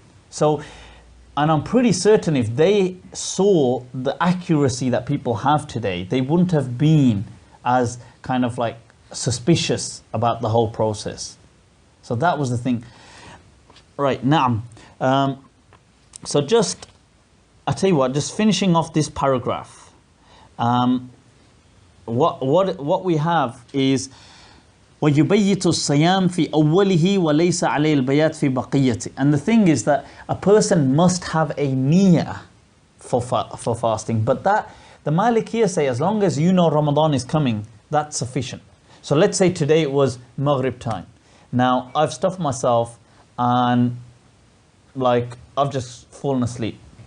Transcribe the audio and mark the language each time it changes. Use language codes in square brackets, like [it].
[en] So, and I'm pretty certain if they saw the accuracy that people have today, they wouldn't have been as kind of like suspicious about the whole process. So that was the thing. Right, now, so just, I tell you what, just finishing off this paragraph. What we have is [ar] وَيُبَيِّتُ الصَّيَامِ فِي أَوَّلِهِ وَلَيْسَ عَلَيْهِ الْبَيَاتِ فِي بَقِيَّةِ. [en] And the thing is that a person must have a niyyah for fasting, but that the Malikiyya say as long as you know Ramadan is coming, that's sufficient. So let's say today it was Maghrib time. Now I've stuffed myself and like I've just fallen asleep.